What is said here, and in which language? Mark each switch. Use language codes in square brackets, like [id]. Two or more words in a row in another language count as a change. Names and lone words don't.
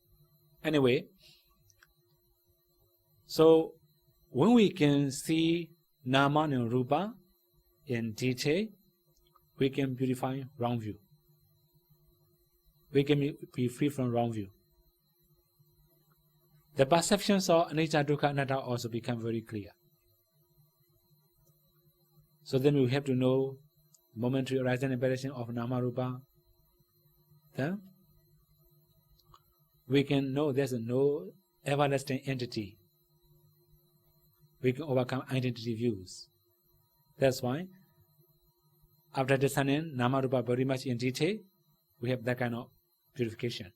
[en] Anyway, so when we can see Nama and Rupa in detail, we can purify wrong view. We can be free from wrong view. The perceptions of [pi] anicca, dukkha, anatta [en] also become very clear. So then we have to know momentary arising and perishing of [pi] nama rupa. [en] Then we can know there's no everlasting entity. We can overcome identity views. That's why after understanding [pi] nama rupa [en] very much in detail, we have that kind of purification.